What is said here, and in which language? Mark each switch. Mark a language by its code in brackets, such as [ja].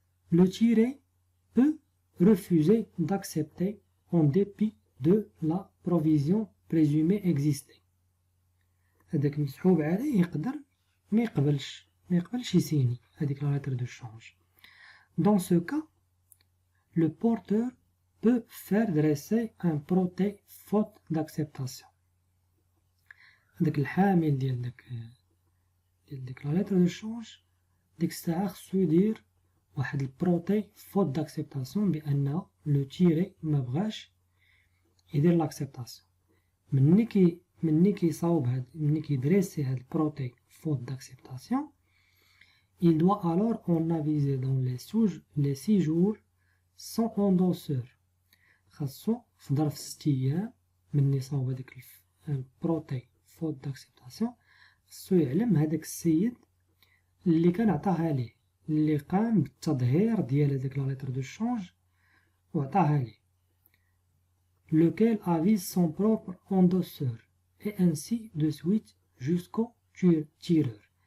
[fr] Le tiré peut refuser d'accepter en dépit de la provision présumée exister. [ar] هذاك المسحوب عليه يقدر ما يقبلش يسيني هذيك لا lettre de change. [fr] Dans ce cas, le porteur peut faire dresser un protêt faute d'acceptation. [ar] هذاك الحامل ديال ديك لا lettre de change ديك الساعة خصو يدير واحد البروتي فوت داكسبتاسيون بأن لو تيري مبغاش يدير لاكسبتاسيون. مني كيصاوب مني كيدريسي هاد البروتي فوت داكسبتاسيون، [fr] il doit alors en aviser dans les 6 jours sans endosseur. [ar] خاصو في ظرف 6 أيام مني صاوب هاديك البروتي فوت داكسبتاسيون، خاصو يعلم هداك السيد اللي كان عطاها ليه، اللي قام بالتظهير ديال هذاك لا lettre de change وعطاها ليه، [fr] lequel avise son propre endosseur et ainsi de suite jusqu'au tireur.